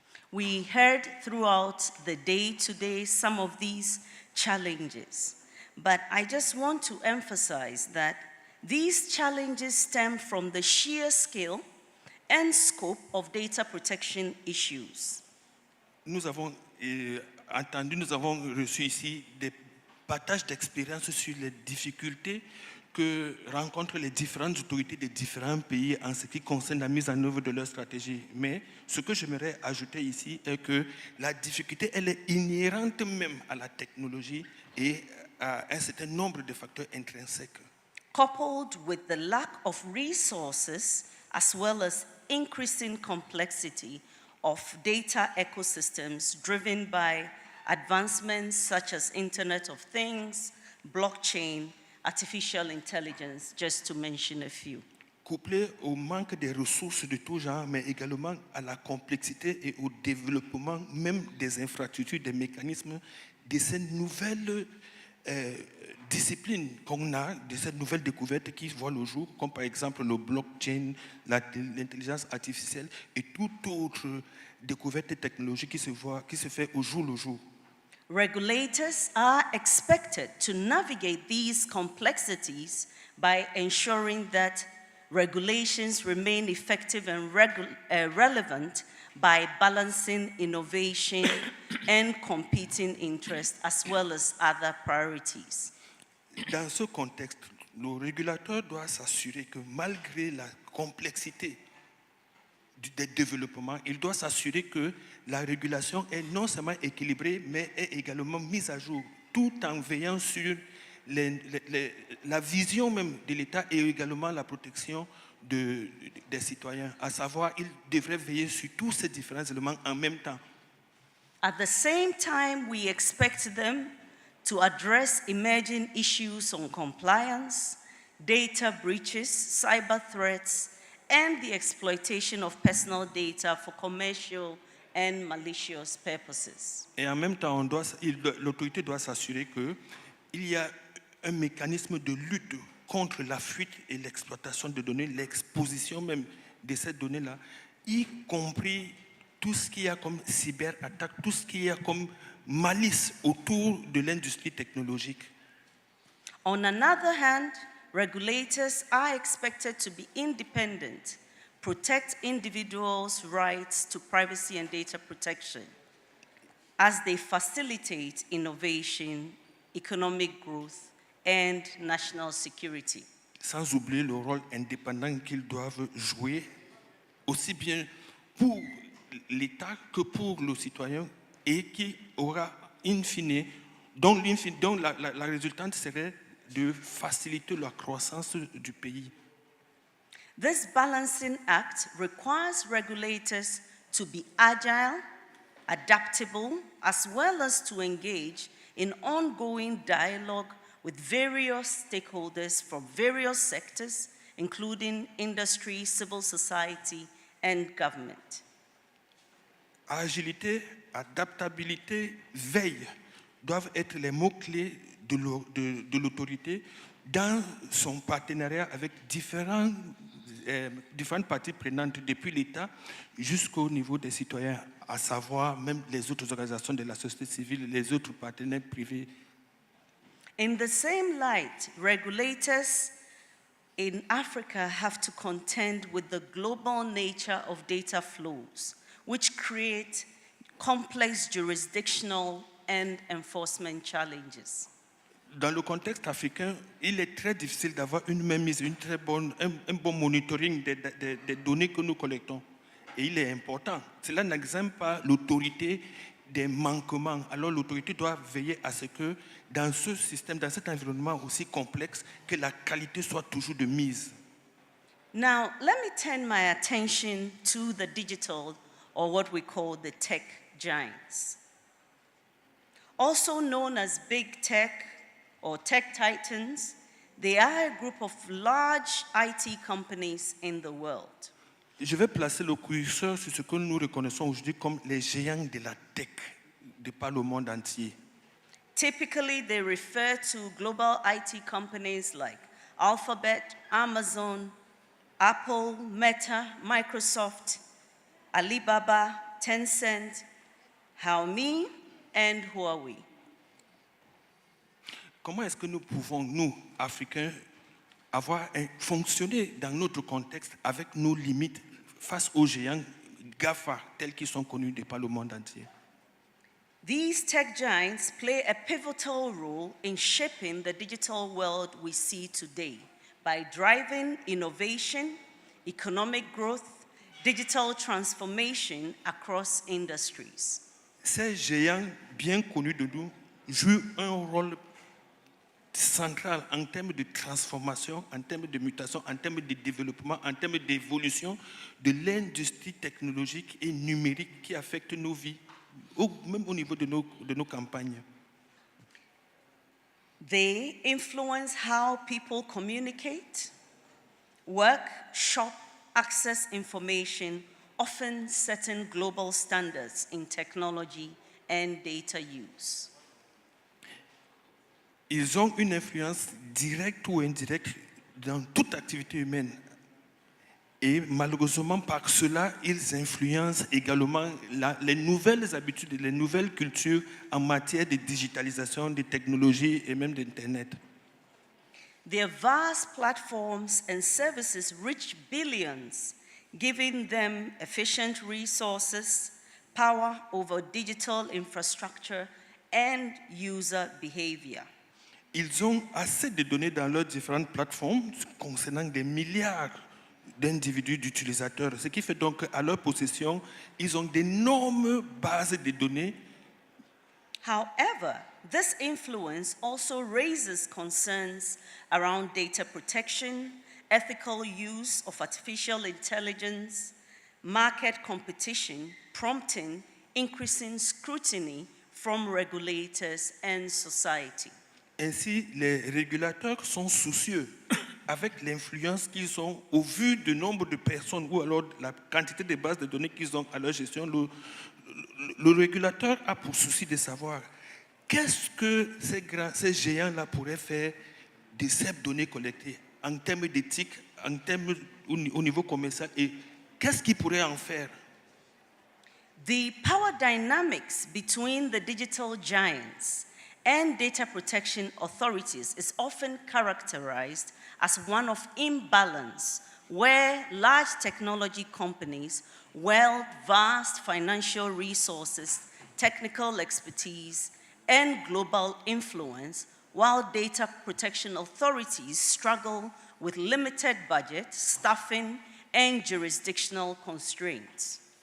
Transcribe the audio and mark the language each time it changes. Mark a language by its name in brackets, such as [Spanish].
[English] We heard throughout the day today some of these challenges, but I just want to emphasize that these challenges stem from the sheer scale and scope of data protection issues. [French] Nous avons reçu ici des partages d'expériences sur les difficultés que rencontrent les différentes autorités des différents pays en ce qui concerne la mise en œuvre de leur stratégie. Mais ce que j'aimerais ajouter ici est que la difficulté, elle est inhérente même à la technologie et à un certain nombre de facteurs intrinsèques. [English] Coupled with the lack of resources as well as increasing complexity of data ecosystems driven by advancements such as Internet of Things, blockchain, artificial intelligence, just to mention a few. [French] Couplé au manque de ressources de tout genre, mais également à la complexité et au développement même des infrastructures, des mécanismes, de ces nouvelles disciplines qu'on a, de ces nouvelles découvertes qui voient le jour, comme par exemple le blockchain, l'intelligence artificielle et toute autre découverte technologique qui se fait au jour le jour. [English] Regulators are expected to navigate these complexities by ensuring that regulations remain effective and relevant by balancing innovation and competing interests as well as other priorities. [French] Dans ce contexte, le régulateur doit s'assurer que malgré la complexité des développements, il doit s'assurer que la régulation est non seulement équilibrée, mais est également mise à jour, tout en veillant sur la vision même de l'État et également la protection des citoyens. À savoir, il devrait veiller sur tous ces différents éléments en même temps. [English] At the same time, we expect them to address emerging issues on compliance, data breaches, cyber threats, and the exploitation of personal data for commercial and malicious purposes. [French] Et en même temps, l'autorité doit s'assurer qu'il y a un mécanisme de lutte contre la fuite et l'exploitation de données, l'exposition même de ces données-là, y compris tout ce qu'il y a comme cyberattaque, tout ce qu'il y a comme malice autour de l'industrie technologique. [English] On another hand, regulators are expected to be independent, protect individuals' rights to privacy and data protection, as they facilitate innovation, economic growth, and national security. [French] Sans oublier le rôle indépendant qu'ils doivent jouer, aussi bien pour l'État que pour le citoyen, et qui aura in fine, dont la résultante serait de faciliter la croissance du pays. [English] This balancing act requires regulators to be agile, adaptable, as well as to engage in ongoing dialogue with various stakeholders from various sectors, including industry, civil society, and government. [French] Agilité, adaptabilité, veille doivent être les mots-clés de l'autorité dans son partenariat avec différentes parties prenantes, depuis l'État jusqu'au niveau des citoyens, à savoir même les autres organisations de la société civile, les autres partenaires privés. [English] In the same light, regulators in Africa have to contend with the global nature of data flows, which create complex jurisdictional and enforcement challenges. [French] Dans le contexte africain, il est très difficile d'avoir une mainmise, un bon monitoring des données que nous collectons. Et il est important. Cela n'exime pas l'autorité des manquements. Alors l'autorité doit veiller à ce que dans ce système, dans cet environnement aussi complexe, que la qualité soit toujours de mise. [English] Now, let me turn my attention to the digital, or what we call the tech giants. Also known as big tech or tech titans, they are a group of large IT companies in the world. [French] Je vais placer le curseur sur ce que nous reconnaissons aujourd'hui comme les géants de la tech de par le monde entier. [English] Typically, they refer to global IT companies like Alphabet, Amazon, Apple, Meta, Microsoft, Alibaba, Tencent, Xiaomi, and Huawei. [French] Comment est-ce que nous pouvons, nous, Africains, fonctionner dans notre contexte avec nos limites face aux géants GAFA tels qu'ils sont connus de par le monde entier? [English] These tech giants play a pivotal role in shaping the digital world we see today by driving innovation, economic growth, digital transformation across industries. [French] Ces géants bien connus de nous jouent un rôle central en termes de transformation, en termes de mutation, en termes de développement, en termes d'évolution de l'industrie technologique et numérique qui affecte nos vies, même au niveau de nos campagnes. [English] They influence how people communicate, work, shop, access information, often setting global standards in technology and data use. [French] Ils ont une influence directe ou indirecte dans toute activité humaine. Et malheureusement, par cela, ils influencent également les nouvelles habitudes, les nouvelles cultures en matière de digitalisation, de technologie et même d'Internet. [English] Their vast platforms and services reach billions, giving them efficient resources, power over digital infrastructure, and user behavior. [French] Ils ont assez de données dans leurs différentes plateformes concernant des milliards d'individus, d'utilisateurs, ce qui fait donc qu'à leur possession, ils ont d'énormes bases de données. [English] However, this influence also raises concerns around data protection, ethical use of artificial intelligence, market competition, prompting increasing scrutiny from regulators and society. [French] Ainsi, les régulateurs sont soucieux avec l'influence qu'ils ont au vu du nombre de personnes ou alors la quantité de bases de données qu'ils ont à leur gestion. Le régulateur a pour souci de savoir qu'est-ce que ces géants-là pourraient faire de ces données collectées en termes d'éthique, en termes au niveau commercial et qu'est-ce qu'ils pourraient en faire. [English] The power dynamics between the digital giants and data protection authorities is often characterized as one of imbalance, where large technology companies wield vast financial resources, technical expertise, and global influence, while data protection authorities struggle with limited budget, staffing, and jurisdictional constraints.